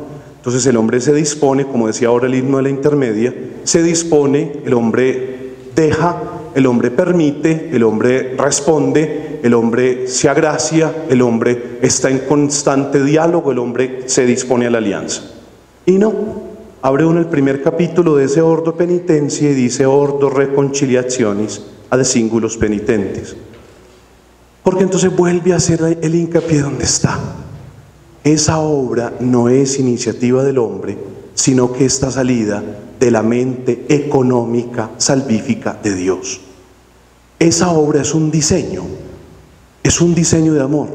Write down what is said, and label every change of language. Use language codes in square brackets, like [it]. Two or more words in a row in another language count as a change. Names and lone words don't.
[es] Entonces el hombre se dispone, como decía ahora el himno de la intermedia, se dispone, el hombre deja, el hombre permite, el hombre responde, el hombre se agracia, el hombre está en constante diálogo, el hombre se dispone a la alianza. Y no, abre uno el primer capítulo de ese [la] ordo penitencia [es] y dice [la] ordo reconciliationis ad singulos penitentes. [es] Porque entonces vuelve a hacer el hincapié donde está. Esa obra no es iniciativa del hombre, sino que está salida de la mente económica, salvífica de Dios. Esa obra es un diseño de amor.